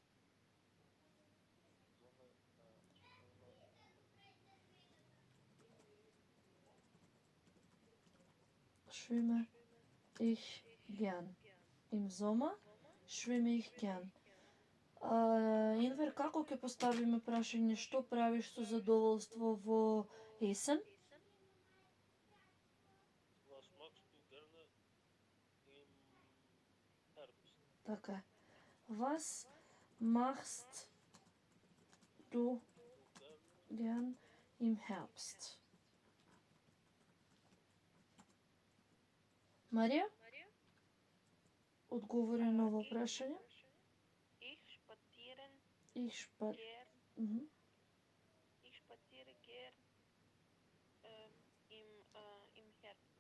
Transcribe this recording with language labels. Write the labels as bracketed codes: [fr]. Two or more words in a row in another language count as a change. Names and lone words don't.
[de] Schwimme ich gern. Im Sommer schwimme ich gern. [mk] Енвер, како ќе поставиме прашање што правиш со задоволство во есен? [de] Was machst du gerne im Herbst? [mk] Така е. [de] Was machst du gern im Herbst? [mk] Марија? Одговори на ово прашање. [de] Ich spaziere Ich spa- gern, Mhm. ich spaziere gern im Herbst.